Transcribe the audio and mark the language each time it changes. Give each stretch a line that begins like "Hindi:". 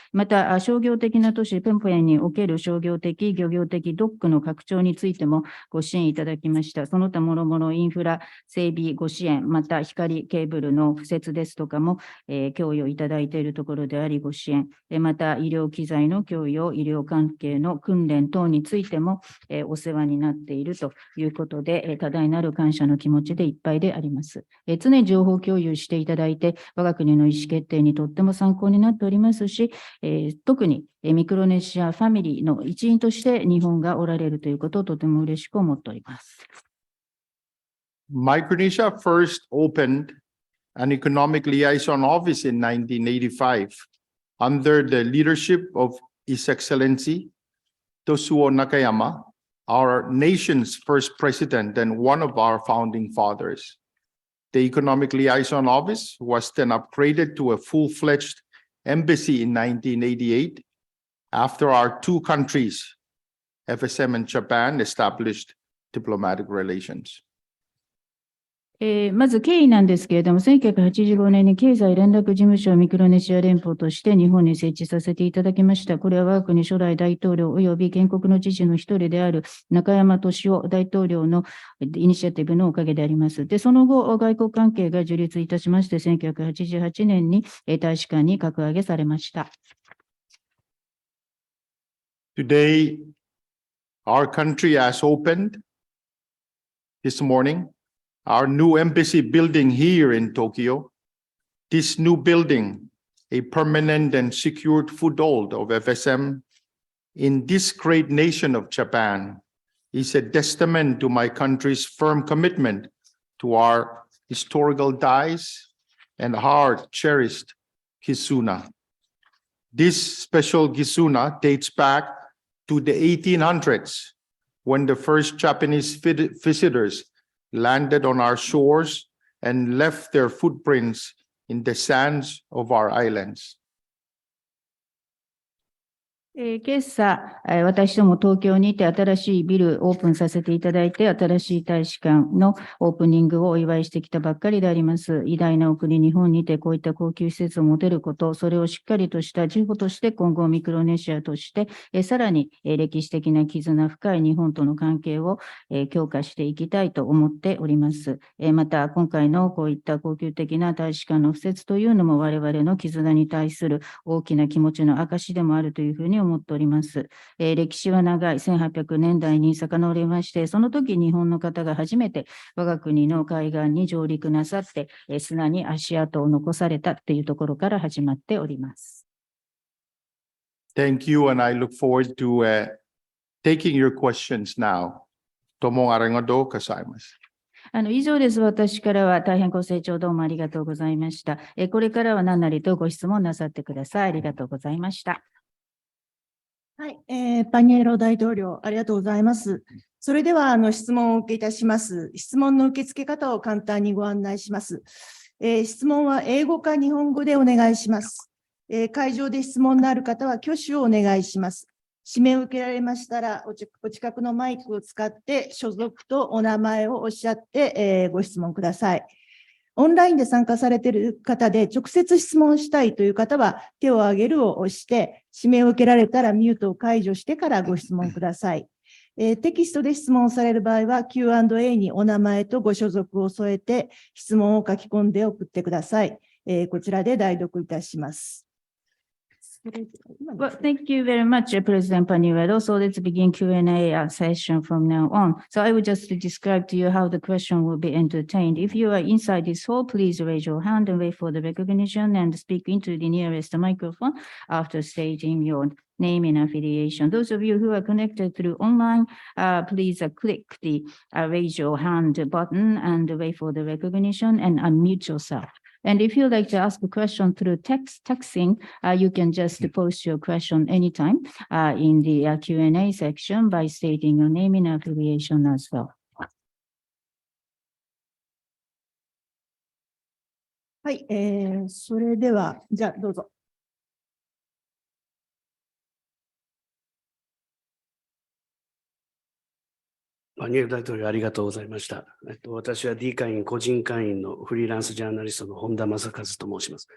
Japanese: また、商業的な都市ペンポエンにおける商業的、漁業的ドックの拡張についてもご支援いただきました。その他もろもろインフラ整備ご支援、また光ケーブルの敷設ですとかも、供与いただいているところでありご支援、また医療機材の供与、医療関係の訓練等についても、お世話になっているということで、多大なる感謝の気持ちでいっぱいであります。常に情報共有していただいて、我が国の意思決定にとっても参考になっておりますし、特にミクロネシアファミリーの一員として日本がおられるということをとても嬉しく思っております。
English: Micronesia first opened an economic liaison office in 1985 under the leadership of His Excellency Tosuo Nakayama, our nation's first president and one of our founding fathers. The economic liaison office was then upgraded to a full-fledged embassy in 1988 after our two countries, FSM and Japan, established diplomatic relations.
Japanese: まず経緯なんですけれども、1985年に経済連絡事務所をミクロネシア連邦として日本に設置させていただきました。これは我が国初代大統領及び建国の父の一人である中山敏夫大統領のイニシアティブのおかげであります。で、その後、外交関係が樹立いたしまして、1988年に大使館に格上げされました。
English: Today, our country has opened this morning.Our new embassy building here in Tokyo. This new building, a permanent and secured foothold of FSM in this great nation of Japan, is a testament to my country's firm commitment to our historical ties and hard-cherished Kizuna. This special Kizuna dates back to the 1800s, when the first Japanese visitors landed on our shores and left their footprints in the sands of our islands.
Japanese: 今朝、私ども東京にて新しいビルオープンさせていただいて、新しい大使館のオープニングをお祝いしてきたばっかりであります。偉大なお国、日本にてこういった高級施設を持てること、それをしっかりとした事業として今後ミクロネシアとして、さらに歴史的な絆深い日本との関係を強化していきたいと思っております。また、今回のこういった高級的な大使館の敷設というのも我々の絆に対する大きな気持ちの証でもあるというふうに思っております。歴史は長い1800年代に遡りまして、その時日本の方が初めて我が国の海岸に上陸なさって、砂に足跡を残されたというところから始まっております。
English: Thank you, and I look forward to taking your questions now.
Japanese: どうもありがとうございます。以上です。私からは大変ご清聴どうもありがとうございました。これからは何なりとご質問なさってください。ありがとうございました。はい、パニュエロ大統領、ありがとうございます。それでは、質問をお受けいたします。質問の受付方を簡単にご案内します。質問は英語か日本語でお願いします。会場で質問のある方は挙手をお願いします。指名を受けられましたら、お近くのマイクを使って、所属とお名前をおっしゃって、ご質問ください。オンラインで参加されている方で直接質問したいという方は手を挙げるを押して、指名を受けられたらミュートを解除してからご質問ください。テキストで質問される場合は Q&A にお名前とご所属を添えて質問を書き込んで送ってください。こちらで代読いたします。
English: Well, thank you very much, President Panuelo. So let's begin Q&A session from now on. So I will just describe to you how the question will be entertained. If you are inside this hall, please raise your hand and wait for the recognition and speak into the nearest microphone after stating your name and affiliation. Those of you who are connected through online, please click the raise your hand button and wait for the recognition and unmute yourself. And if you'd like to ask a question through texting, you can just post your question anytime in the Q&A section by stating your name and affiliation as well.
Japanese: はい、それでは、じゃあどうぞ。パニュエロ大統領ありがとうございました。私は D 会員個人会員のフリーランスジャーナリストの本田正和と申します。